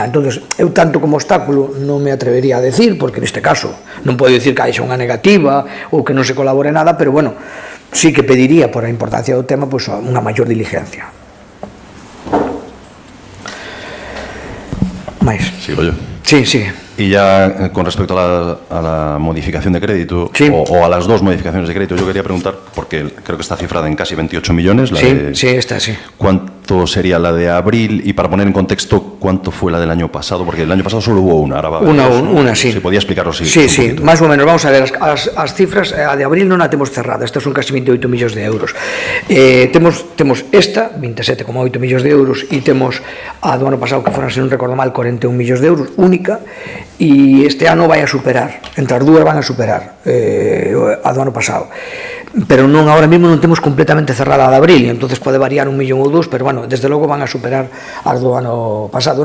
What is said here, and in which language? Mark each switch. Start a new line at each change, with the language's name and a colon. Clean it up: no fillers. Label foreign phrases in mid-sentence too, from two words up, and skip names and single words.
Galician: Entonces, eu tanto como obstáculo non me atrevería a decir, porque neste caso non podo dicir que haixa unha negativa ou que non se colabore nada, pero bueno, sí que pediría por a importancia do tema pues, unha maior diligencia. Mais.
Spanish: Sigo yo. Sí, sigue. Y ya con respecto a la modificación de crédito, sí, o a las dos modificaciones de crédito, yo quería preguntar, porque creo que está cifrada en casi 28 millones. Sí, esta sí. ¿Cuánto sería la de abril? Y para poner en contexto, ¿cuánto fue la del año pasado? Porque el año pasado solo hubo una. Ahora va a haber dos, ¿no? Una, sí. ¿Se podía explicarlo? Sí, más o menos. Vamos a ver,
Galician: as cifras, a de abril non a temos cerrada. Estas son casi 28 millóns de euros. Temos esta, 27,8 millóns de euros, e temos a do ano pasado, que foran, se non recordo mal, 41 millóns de euros, única, e este ano vai a superar, entre as dúas van a superar a do ano pasado, pero non, ahora mesmo non temos completamente cerrada a de abril, entonces pode variar 1 millón ou 2, pero bueno, desde logo van a superar as do ano pasado.